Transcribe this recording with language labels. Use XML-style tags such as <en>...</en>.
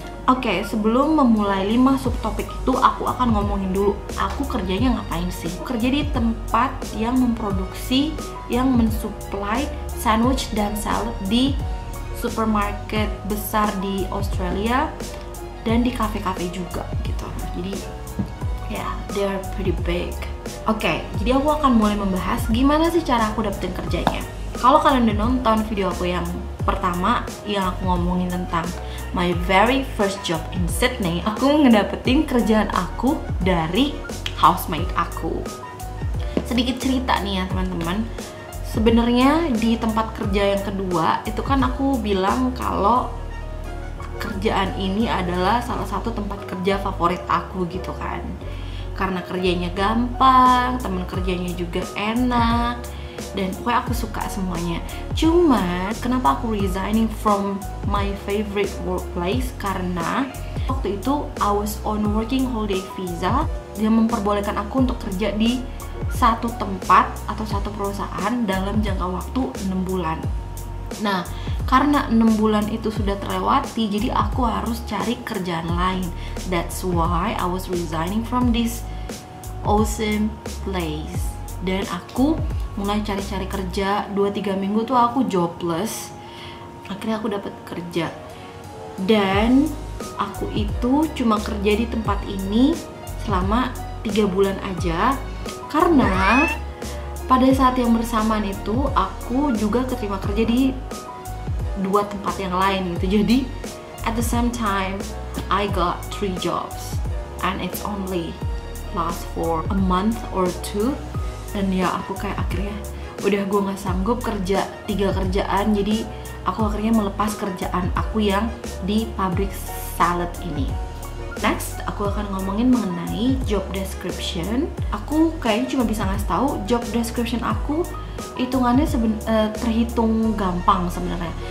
<id>Oke, sebelum memulai 5 subtopik itu, aku akan ngomongin dulu aku kerjanya ngapain sih. Aku kerja di tempat yang memproduksi, yang mensupply sandwich dan salad di supermarket besar di Australia dan di cafe-cafe juga gitu. Jadi ya,</id> <en>they're pretty big.</en> <id>Oke, jadi aku akan mulai membahas gimana sih cara aku dapetin kerjanya. Kalau kalian udah nonton video aku yang pertama yang aku ngomongin tentang</id> <en>my very first job in Sydney,</en> <id>aku ngedapetin kerjaan aku dari housemate aku. Sedikit cerita nih ya teman-teman. Sebenarnya di tempat kerja yang kedua itu kan aku bilang kalau kerjaan ini adalah salah satu tempat kerja favorit aku gitu kan. Karena kerjanya gampang, teman kerjanya juga enak, dan pokoknya aku suka semuanya. Cuma kenapa aku</id> <en>resigning from my favorite workplace,</en> <id>karena waktu itu</id> <en>I was on working holiday visa.</en> <id>Dia memperbolehkan aku untuk kerja di satu tempat atau satu perusahaan dalam jangka waktu 6 bulan. Nah, karena 6 bulan itu sudah terlewati, jadi aku harus cari kerjaan lain.</id> <en>That's why I was resigning from this awesome place.</en> <id>Dan aku mulai cari-cari kerja. 2-3 minggu tuh aku jobless. Akhirnya aku dapat kerja. Dan aku itu cuma kerja di tempat ini selama 3 bulan aja. Karena pada saat yang bersamaan itu aku juga keterima kerja di 2 tempat yang lain gitu.</id> <en>Jadi at the same time I got 3 jobs and it's only last for a month or 2.</en> <id>Dan ya aku kayak akhirnya udah gue gak sanggup kerja 3 kerjaan. Jadi aku akhirnya melepas kerjaan aku yang di pabrik salad ini. Next, aku akan ngomongin mengenai job description. Aku kayaknya cuma bisa ngasih tahu job description aku hitungannya terhitung gampang sebenarnya.</id>